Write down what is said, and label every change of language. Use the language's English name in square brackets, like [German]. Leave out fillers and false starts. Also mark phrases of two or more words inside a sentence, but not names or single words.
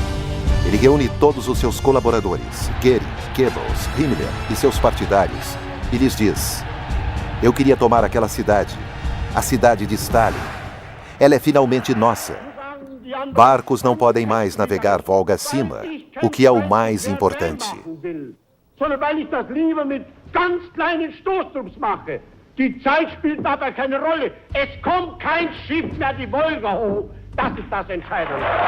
[Portuguese] Ele reúne todos os seus colaboradores, Goering, Goebbels, Himmler e seus partidários, e lhes diz: eu queria tomar aquela cidade, a cidade de Stalin. Ela é finalmente nossa. Barcos não podem mais navegar Volga acima, o que é o mais importante. [German] Sondern weil ich das lieber mit ganz kleinen Stoßdrucks mache. Die Zeit spielt dabei keine Rolle. Es kommt kein Schiff mehr die Wolga hoch. Das ist das Entscheidende.